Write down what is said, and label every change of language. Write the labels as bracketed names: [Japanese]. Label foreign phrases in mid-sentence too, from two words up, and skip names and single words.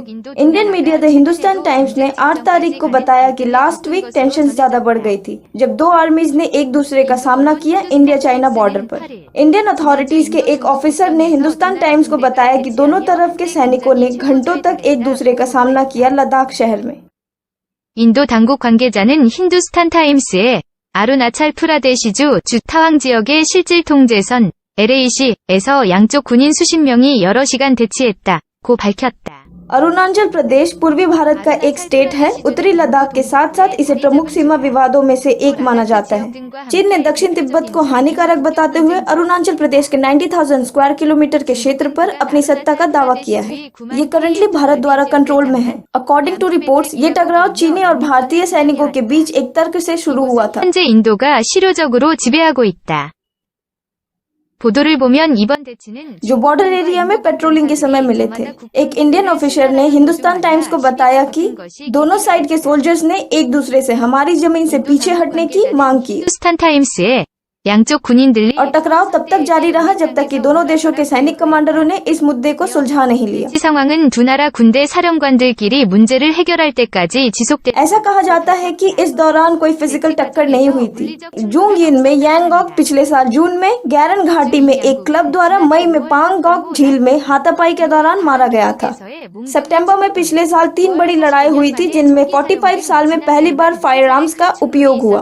[English] Indian media [Hindi] द हिंदुस्तान टाइम्स ने 8 तारीख को बताया कि [English] last week [Hindi] टेंशन ज्यादा बढ़ गई थी जब 2 आर्मीज ने एक दूसरे का सामना किया इंडिया चाइना बॉर्डर पर। [English] Indian authorities [Hindi] के एक ऑफिसर ने हिंदुस्तान टाइम्स को बताया कि दोनों तरफ के सैनिकों ने घंटों तक एक दूसरे का सामना किया लद्दाख शहर में। [Korean] 인도 당국 관계자는 힌두스탄 타임스에 아루나찰 프라데시주 주타왕 지역의 실질 통제선 LAC에서 양쪽 군인 수십 명이 여러 시간 대치했다고 밝혔다. [Hindi] अरुणाचल प्रदेश पूर्वी भारत का एक स्टेट है। उत्तरी लद्दाख के साथ साथ इसे प्रमुख सीमा विवादों में से एक माना जाता है। चीन ने दक्षिण तिब्बत को हानिकारक बताते हुए अरुणाचल प्रदेश के 90,000 [English] square kilometre [Hindi] के क्षेत्र पर अपनी सत्ता का दावा किया है। ये करंटली भारत द्वारा कंट्रोल में है। [English] according to reports, [Hindi] ये टकराव चीनी और भारतीय सैनिकों के बीच एक तर्क से शुरू हुआ था। [Korean] 현재 인도가 실효적으로 지배하고 있다. 보도를 보면 이번 대치는 [Hindi] जो [English] border area [Hindi] में पेट्रोलिंग के समय मिले थे। एक [English] Indian officer [Hindi] ने हिंदुस्तान टाइम्स को बताया कि दोनों साइड के सोल्जर्स ने एक दूसरे से हमारी जमीन से पीछे हटने की मांग की। [Korean] 힌두스탄 타임스에 양쪽 군인들이 [Hindi] और टकराव तब तक जारी रहा जब तक कि दोनों देशों के सैनिक कमांडरों ने इस मुद्दे को सुलझा नहीं लिया। [Korean] 이 상황은 두 나라 군대 사령관들끼리 문제를 해결할 때까지 지속돼. [Hindi] ऐसा कहा जाता है कि इस दौरान कोई फिजिकल टक्कर नहीं हुई थी। जूंगयिन में यांगॉक पिछले साल जून में गैरन घाटी में एक क्लब द्वारा मई में पांगगॉक झील में हाथापाई के दौरान मारा गया था। सितंबर में पिछले साल 3 बड़ी लड़ाई हुई थी जिनमें 45 साल में पहली बार [English] firearms [Hindi] का उपयोग हुआ।